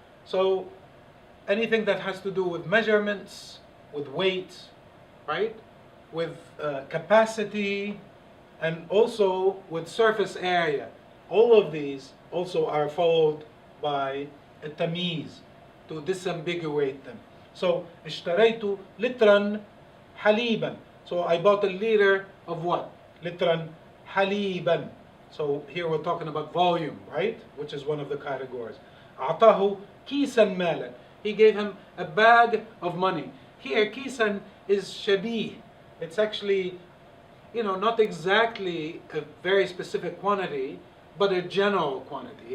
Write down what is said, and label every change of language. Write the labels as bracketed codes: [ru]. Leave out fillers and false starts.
[en] So anything that has to do with measurements, with weight, right? With capacity, and also with surface area. All of these also are followed by a tamyiz to disambiguate them. So [ar] اشتريت لترا حليبا. [en] So I bought a liter of what? [ar] لترا حليبا. [en] So here we're talking about volume, right? Which is one of the categories. [ar] أعطاه كيسا مالا. [en] He gave him a bag of money. Here كيسا is شبيه. It's actually, not exactly a very specific quantity, but a general quantity.